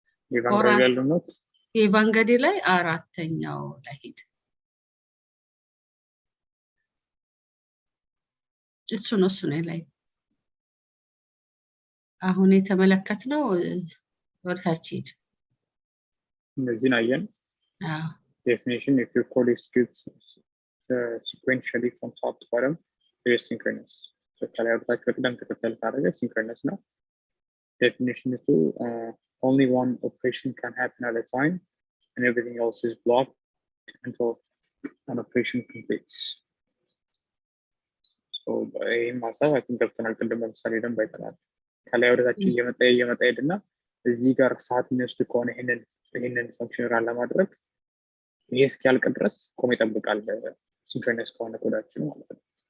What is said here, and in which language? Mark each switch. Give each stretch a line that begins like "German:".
Amharic: ኢቫንጌሊ ያለው ኖት ኢቫንጌሊ ላይ አራተኛው ላይ ሄድ እሱ ነው ላይ አሁን የተመለከትነው ወደታች ሄድ እነዚህን አየን።
English: definition if your code executes sequentially from top to bottom it is synchronous. So
Amharic: ከላይ ወደታች በቅደም ተከተል ካደረገ synchronous ነው።
English: definition is only one operation can happen at a time and everything else is blocked until an operation completes.
Amharic: So ይህም ሀሳብ I think ገብተናል። ቅድም ለምሳሌ ደንብ አይተናል። ከላይ ወደታች እየመጣ ሄድና እዚህ ጋር ሰዓት የሚወስድ ከሆነ ይሄንን ፈንክሽን ራን ለማድረግ ይሄ እስኪያልቅ ድረስ ቆሞ ይጠብቃል። ሲንክሮነስ ከሆነ ኮዳችን ማለት ነው።